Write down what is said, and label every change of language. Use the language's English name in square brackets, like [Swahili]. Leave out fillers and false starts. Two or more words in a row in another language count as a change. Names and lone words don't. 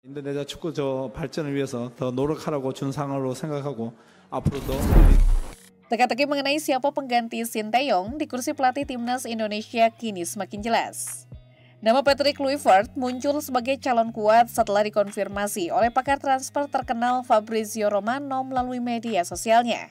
[Korean] 인도네시아 축구 발전을 위해서 더 노력하라고 준 상으로 생각하고 앞으로도 [Indonesian] Teka-teki mengenai siapa pengganti Sinteyong di kursi pelatih timnas Indonesia kini semakin jelas. Nama Patrick Kluivert muncul sebagai calon kuat setelah dikonfirmasi oleh pakar transfer terkenal Fabrizio Romano melalui media sosialnya.